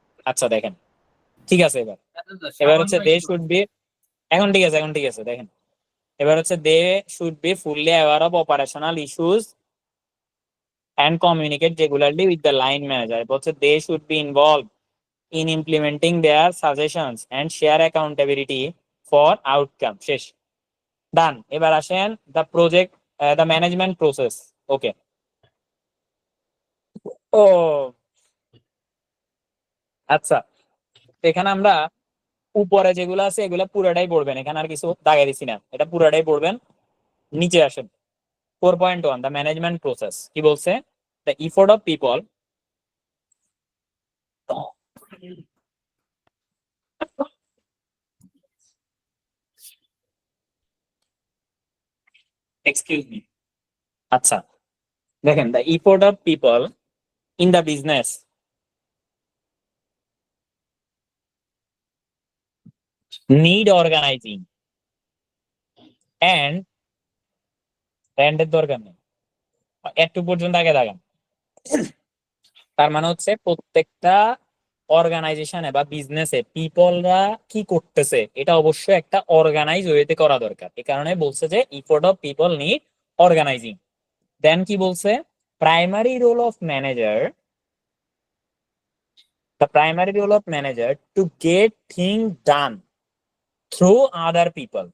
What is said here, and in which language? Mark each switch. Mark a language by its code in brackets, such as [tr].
[bn] আচ্ছা দেখেন ঠিক আছে। এবার এবার হচ্ছে দে শুড বি, এখন ঠিক আছে, এখন ঠিক আছে দেখেন। এবার হচ্ছে [en] They should be fully aware of operational issues and communicate regularly with the line manager. [bn] এরপর হচ্ছে [en] they should be involved in implementing their suggestions and share accountability for outcome. শেষ, done. [bn] এবার আসেন [en] the project the management process. [bn] ওকে, ও আচ্ছা, এখানে আমরা উপরে যেগুলো আছে এগুলো পুরোটাই পড়বেন, এখানে আর কিছু দাগে দিছি না, এটা পুরোটাই পড়বেন। নিচে আসেন 4.1 [en] the management process [bn] কি বলছে? [en] the effort of people excuse me. [bn] আচ্ছা দেখেন [en] the effort of people in the business need organizing and [bn] এর দরকার নেই, একটু পর্যন্ত আগে দাগান। তার মানে হচ্ছে প্রত্যেকটা অর্গানাইজেশনে বা বিজনেসে পিপলরা কি করতেছে এটা অবশ্যই একটা অর্গানাইজ ওয়েতে করা দরকার। এই কারণে বলছে যে [en] Effort of people need organising. [bn] দেন কি বলছে? [en] Primary role of manager, the primary role of manager to get thing done through other people.